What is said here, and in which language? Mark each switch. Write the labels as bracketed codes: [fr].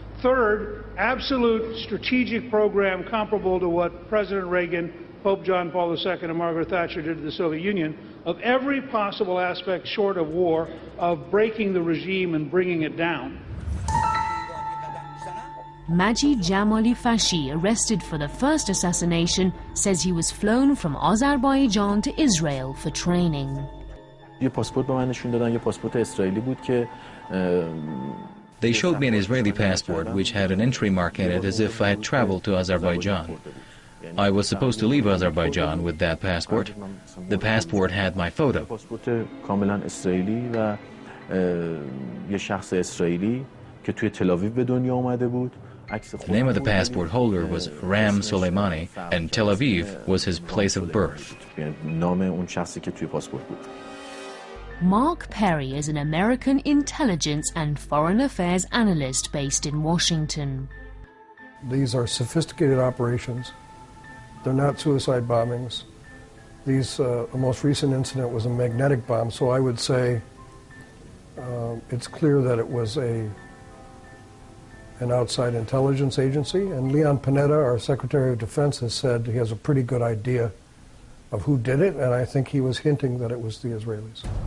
[en] Third, absolute strategic program comparable to what President Reagan, Pope John Paul II, and Margaret Thatcher did to the Soviet Union, of every possible aspect short of war, of breaking the regime and bringing it down. Majid Jamali Fashi, arrested for the first assassination, says he was flown from Azerbaijan to Israel for training. [fa] یه پاسپورت به من نشون دادن، یه پاسپورت اسرائیلی بود که [en] They showed me an Israeli passport which had an entry mark in it as if I had traveled to Azerbaijan. I was supposed to leave Azerbaijan with that passport. The passport had my photo. [fa] پاسپورت کاملا اسرائیلی و یه شخص اسرائیلی که توی تل آویو به دنیا اومده بود. [en] The name of the passport holder was Ram Soleimani, and Tel Aviv was his place of birth. [fa] نام اون شخصی که توی پاسپورت بود. [en] Mark Perry is an American intelligence and foreign affairs analyst based in Washington. These are sophisticated operations. They're not suicide bombings. The most recent incident was a magnetic bomb, so I would say it's clear that it was an outside intelligence agency, and Leon Panetta, our Secretary of Defense, has said he has a pretty good idea of who did it, and I think he was hinting that it was the Israelis.